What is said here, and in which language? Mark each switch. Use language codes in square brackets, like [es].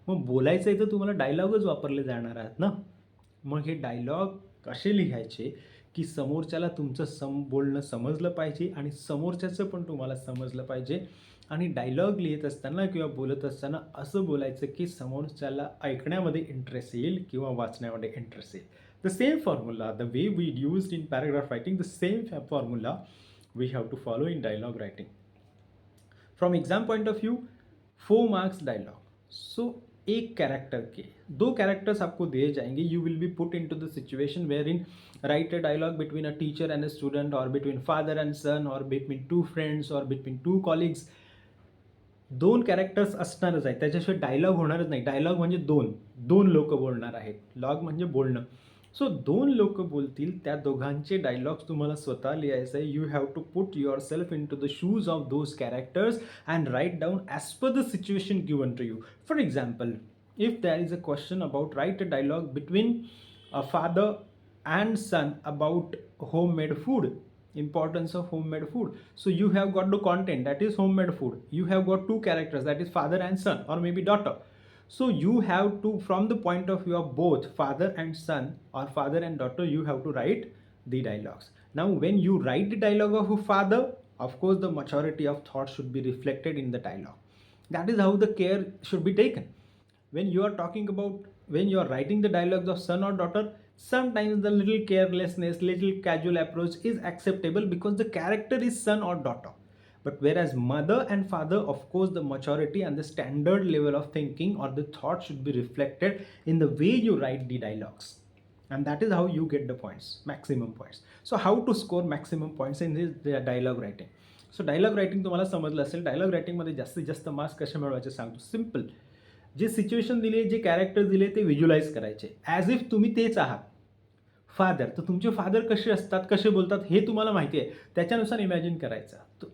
[mr] मग बोलायचं आहे तर तुम्हाला डायलॉगच वापरले जाणार आहेत ना। मग हे डायलॉग कसे लिहायचे की समोरच्याला तुमचं बोलणं समजलं पाहिजे आणि समोरच्याचं पण तुम्हाला समजलं पाहिजे। आणि डायलॉग लिहित असताना किंवा बोलत असताना असं बोलायचं की समोरच्याला ऐकण्यामध्ये इंटरेस्ट येईल किंवा वाचण्यामध्ये इंटरेस्ट येईल। [en] The same formula, the way we used in paragraph writing, the same formula we have to follow in dialogue writing. From exam point of view, 4 marks dialogue. [hi] सो एक कैरेक्टर के 2 कैरेक्टर्स आपको दिए जाएंगे। [en] You will be put into the situation where in write a dialogue between a teacher and a student, और between father and son, और between 2 friends, और between 2 colleagues. [mr] 2 characters असणारच आहे, त्याच्याशिवाय डायलॉग होणारच नाही। डायलॉग म्हणजे दोन लोक बोलणार आहेत, लॉग म्हणजे बोलणं। सो 2 लोक बोलतील, त्या दोघांचे डायलॉग्स तुम्हाला स्वतः लिहायचं आहे। [en] You have to put yourself into the shoes of those characters and write down as per the situation given to you. For example, if there is a question about write a dialogue between a father and son about homemade food, importance of homemade food. So you have got the content, that is homemade food. You have got 2 characters, that is father and son, or maybe daughter. So you have to, from the point of view of both father and son or father and daughter, you have to write the dialogues. Now when you write the dialogue of a father, of course the maturity of thought should be reflected in the dialogue. That is how the care should be taken. When you are talking about, when you are writing the dialogues of son or daughter, sometimes the little carelessness, little casual approach is acceptable because the character is son or daughter. But whereas mother and father, of course the maturity and the standard level of thinking or the thought should be reflected in the way you write the dialogues. and that is how you get the points, maximum points. So how to score maximum points in this dialogue writing. [mr] So dialogue writing तुम्हाला समजलं असेल. Dialogue रायटिंगमध्ये जास्तीत जास्त marks कसे मिळवायचे सांगतो. Simple, जे situation दिले, जे कॅरेक्टर दिले ते व्हिज्युअलाइज करायचे ॲज इफ तुम्ही तेच आहात. फादर, तर तुमचे फादर कसे असतात, कसे बोलतात हे तुम्हाला माहिती आहे, त्याच्यानुसार इमॅजिन करायचं.